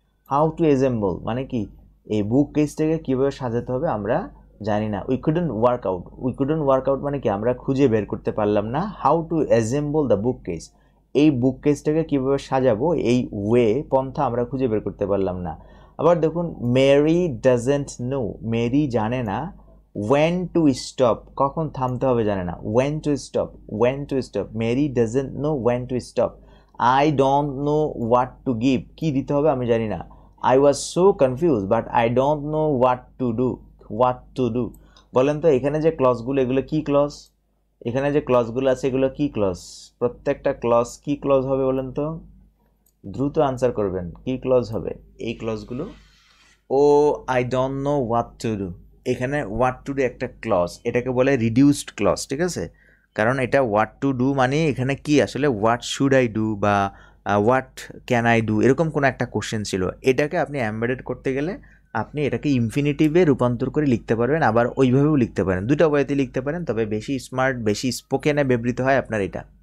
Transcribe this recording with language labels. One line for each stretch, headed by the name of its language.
English: how to assemble
Bangla: মানে কি? এই বুক কেসটাকে কীভাবে সাজাতে হবে আমরা জানি না।
English: we couldn't work out
Bangla: মানে কি? আমরা খুঁজে বের করতে পারলাম না।
English: how to assemble the book case,
Bangla: এই বুক কেসটাকে কীভাবে সাজাবো এই পন্থা আমরা খুঁজে বের করতে পারলাম না।
English: আবার দেখুন Mary doesn't know,
Bangla: মেরি জানে না
English: when to stop,
Bangla: কখন থামতে হবে জানে না,
English: when to stop, when to stop, Mary doesn't know when to stop, I don't know what to give,
Bangla: কি দিতে হবে আমি জানি না,
English: I was so confused but I don't know what to do।
Bangla: বলেন তো এখানে যে ক্লজগুলো এগুলো কি ক্লজ, এখানে যে ক্লজগুলো আছে এগুলো কি ক্লজ, প্রত্যেকটা ক্লজ কি ক্লজ হবে বলেন তো, দ্রুত আনসার করবেন, কি ক্লজ হবে এই ক্লজগুলো।
English: oh I don't know what to do,
Bangla: এখানে হোয়াট টু ডু একটা ক্লজ, এটাকে বলে রিডিউসড ক্লজ, ঠিক আছে, কারণ এটা হোয়াট টু ডু মানে এখানে কি আসলে
English: what should I do
Bangla: বা
English: what can I do
Bangla: এরকম কোনো একটা কোশ্চেন ছিল, এটাকে আপনি এমবেডেড করতে গেলে আপনি এটাকে ইনফিনিটিভে রূপান্তর করে লিখতে পারবেন, আবার ওইভাবেও লিখতে পারেন, দুটো ওয়েতে লিখতে পারেন, তবে বেশি স্মার্ট বেশি স্পোকেনে ব্যবহৃত হয় আপনার এটা।